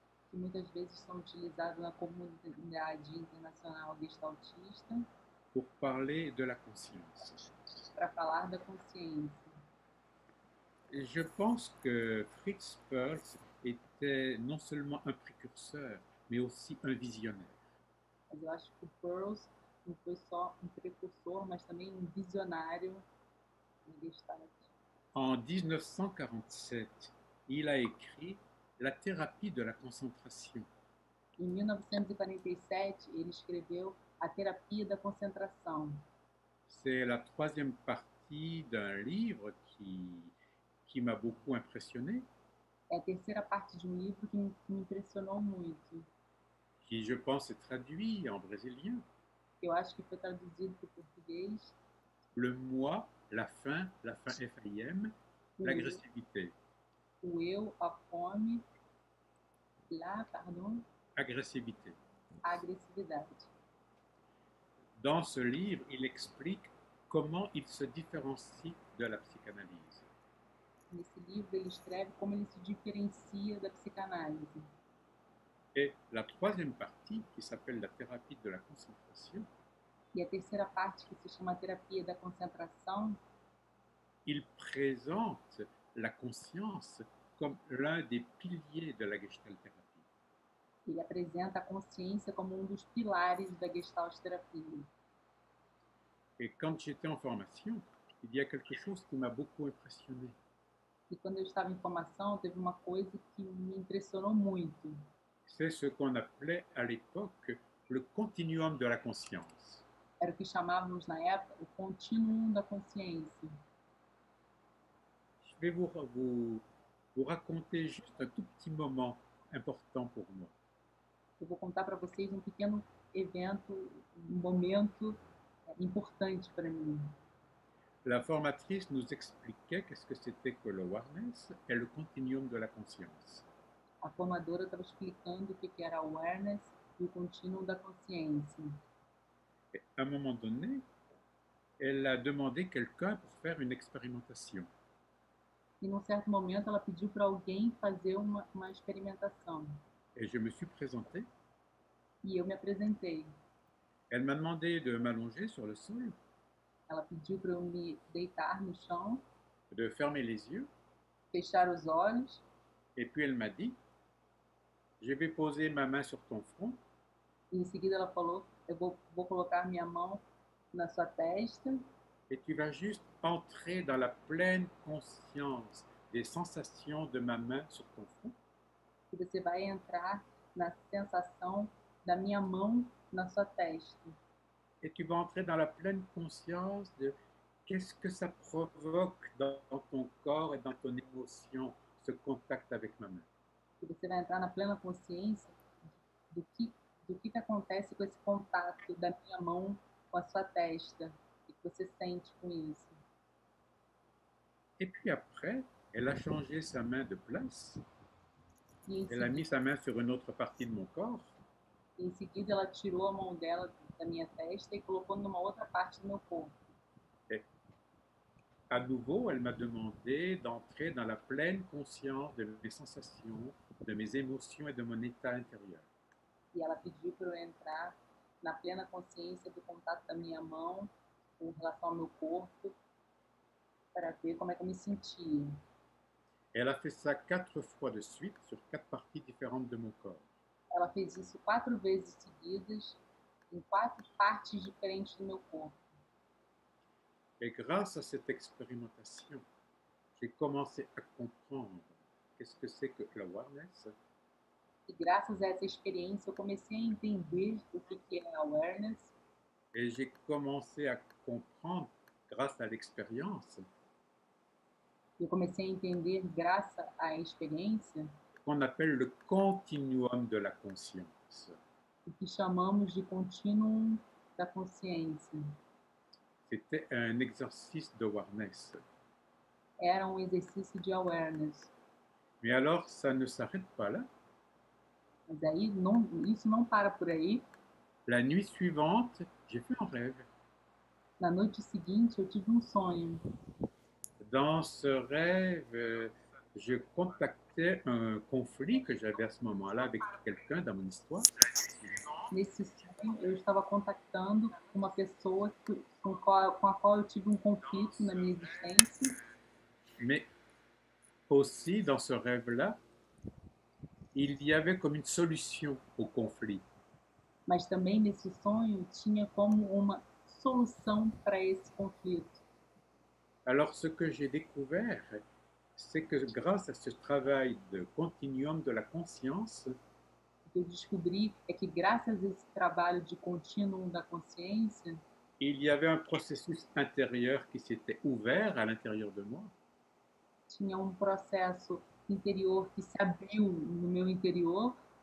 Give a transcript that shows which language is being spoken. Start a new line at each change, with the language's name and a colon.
Portuguese: que muitas vezes são utilizados na comunidade internacional gestaltista
French: pour parler de la conscience.
Portuguese: para falar da consciência.
French: Et je pense que Fritz Perls était non seulement un précurseur, mais aussi un visionnaire.
Portuguese: Mas eu acho que o Pearls não foi só um precursor, mas também um visionário no Gestalt.
French: En 1947, il a écrit La thérapie de la concentration.
Portuguese: Em 1947, ele escreveu A Terapia da Concentração.
French: C'est la troisième partie d'un livre qui m'a beaucoup impressionné,
Portuguese: É a terceira parte de um livro que me impressionou muito.
French: qui je pense est traduit en brésilien.
Portuguese: Eu acho que foi traduzido para o português.
French: Le moi, la faim FIM, l'agressivité.
Portuguese: O eu, a fome,
French: Agressivité.
Portuguese: a agressividade.
French: Dans ce livre, il explique comment il se différencie de la psychanalyse.
Portuguese: Nesse livro, ele escreve como ele se diferencia da psicanálise.
French: Et la troisième partie, qui s'appelle la thérapie de la concentration,
Portuguese: E a terceira parte, que se chama Terapia da Concentração,
French: il présente la conscience comme l'un des piliers de la Gestalt thérapie.
Portuguese: ele apresenta a consciência como um dos pilares da Gestalt terapia.
French: Et quand j'étais en formation, il y a quelque chose qui m'a beaucoup impressionné.
Portuguese: E quando eu estava em formação, teve uma coisa que me impressionou muito.
French: C'est ce qu'on appelait à l'époque le continuum de la conscience.
Portuguese: Era o que chamávamos na época o contínuo da consciência.
French: Je vais vous raconter juste un tout petit moment important pour moi.
Portuguese: Eu vou contar para vocês um pequeno evento, um momento importante para mim.
French: La formatrice nous expliquait qu'est-ce que c'était que le awareness et le continuum de la conscience.
Portuguese: A formadora estava explicando o que era awareness e o contínuo da consciência.
French: Et à un moment donné, elle a demandé quelqu'un pour faire une expérimentation.
Portuguese: E num certo momento ela pediu para alguém fazer uma experimentação.
French: Et je me suis présenté.
Portuguese: E eu me apresentei.
French: Elle m'a demandé de m'allonger sur le sol,
Portuguese: Ela pediu para eu me deitar no chão,
French: de fermer les yeux,
Portuguese: fechar os olhos,
French: et puis elle m'a dit, je vais poser ma main sur ton front,
Portuguese: e em seguida ela falou, eu vou colocar minha mão na sua testa,
French: et tu vas juste entrer dans la pleine conscience des sensations de ma main sur ton front.
Portuguese: e você vai entrar na sensação da minha mão na sua testa.
French: Et tu vas entrer dans la pleine conscience de qu'est-ce que ça provoque dans ton corps et dans ton émotion, ce contact avec ma main.
Portuguese: E você vai entrar na plena consciência do que acontece com esse contato da minha mão com a sua testa, e que você sente com isso.
French: Et puis après, elle a changé sa main de place.
Portuguese: E em,
French: Elle a mis sa main sur une autre partie de mon corps.
Portuguese: em seguida ela tirou a mão dela da minha testa e colocou numa outra parte do meu corpo.
French: À nouveau, elle m'a demandé d'entrer dans la pleine conscience de mes sensations, de mes émotions et de mon état intérieur.
Portuguese: E ela pediu para eu entrar na plena consciência do contato da minha mão com relação ao meu corpo, para ver como é que eu me sentia.
French: Elle a fait ça 4 fois de suite sur 4 parties différentes de mon corps.
Portuguese: Ela fez isso 4 vezes seguidas, em 4 partes diferentes do meu corpo.
French: Et grâce à cette expérimentation, j'ai commencé à comprendre qu'est-ce que c'est que l'awareness,
Portuguese: E graças a essa experiência eu comecei a entender o que é awareness,
French: et j'ai commencé à comprendre grâce à l'expérience
Portuguese: eu comecei a entender graças à experiência
French: qu'on appelle le continuum de la conscience.
Portuguese: o que chamamos de contínuo da consciência.
French: C'était un exercice d'awareness.
Portuguese: Era um exercício de awareness.
French: Mais alors, ça ne s'arrête pas là.
Portuguese: Mas aí isso não para por aí.
French: La nuit suivante, j'ai fait un rêve.
Portuguese: Na noite seguinte, eu tive um sonho.
French: Dans ce rêve, je contactais un conflit que j'avais à ce moment-là avec quelqu'un dans mon histoire.
Portuguese: Nesse sonho, eu estava contactando uma pessoa com a qual eu tive um conflito na minha existência.
French: Mais aussi, dans ce rêve-là, il y avait comme une solution au conflit.
Portuguese: Mas também nesse sonho tinha como uma solução para esse conflito.
French: Alors, ce que j'ai découvert, c'est que grâce à ce travail de continuum de la conscience,
Portuguese: O que eu descobri é que, graças a esse trabalho de contínuo da consciência,
French: il y avait un processus intérieur qui s'était ouvert à l'intérieur de moi
Portuguese: tinha um processo interior que se abriu no meu interior